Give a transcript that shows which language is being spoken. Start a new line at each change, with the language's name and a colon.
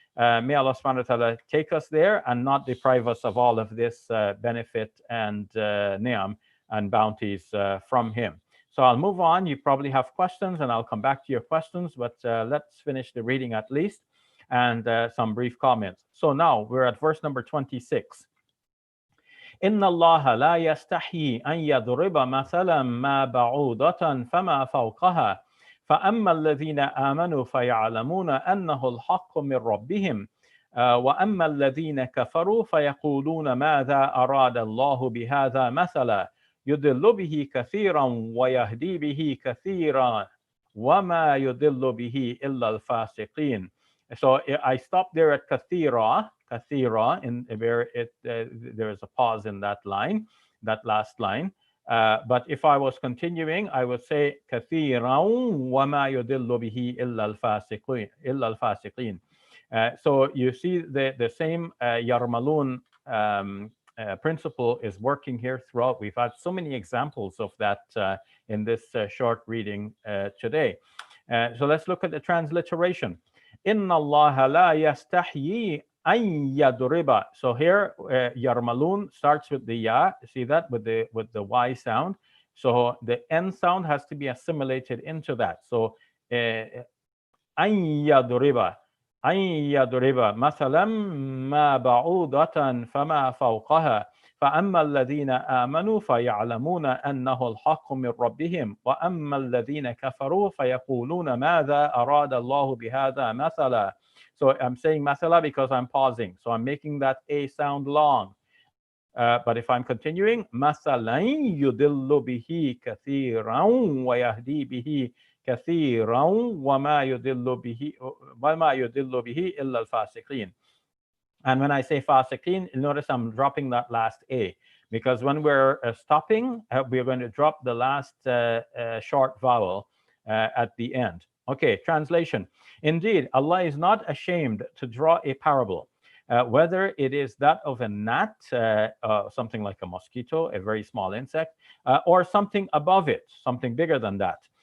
English: May Allah subhanahu wa ta'ala take us there and not deprive us of all of this benefit and ni'am and bounties from Him. So I'll move on. You probably have questions, and I'll come back to your questions, but let's finish the reading at least, and some brief comments. So now we're at verse number 26.
Arabic: إن الله لا يستحيي أن يضرب مثلا ما بعوضة فما فوقها فأما الذين آمنوا فيعلمون أنه الحق من ربهم وأما الذين كفروا فيقولون ماذا أراد الله بهذا مثلا يضل به كثيرا ويهدي به كثيرا وما يضل به إلا الفاسقين.
English: So I stopped there at kathira, kathira, in where there is a pause in that line, that last line. But if I was continuing, I would say
Arabic: kathiran wa ma yudillu bihi illa al-fasiqin.
English: So you see the same Yarmalun principle is working here throughout. We've had so many examples of that in this short reading today. So let's look at the transliteration.
Arabic: Inna Allah la yastahyi an yadriba.
English: So here, Yarmalun starts with the ya. See that with the y sound. So the n sound has to be assimilated into that. So an yadriba.
Arabic: أن يضرب مثلا ما بعوضة فما فوقها فأما الذين آمنوا فيعلمون أنه الحق من ربهم وأما الذين كفروا فيقولون ماذا أراد الله بهذا مثلا.
English: So I'm saying مثلا because I'm pausing. So I'm making that A sound long. But if I'm continuing,
Arabic: مثلا يضل به كثيرا ويهدي به كثيرا وما يضل به إلا الفاسقين.
English: And when I say fasiqin, notice I'm dropping that last A, because when we're stopping, we're going to drop the last short vowel at the end. Okay, translation. Indeed, Allah is not ashamed to draw a parable, whether it is that of a gnat, something like a mosquito, a very small insect, or something above it, something bigger than that.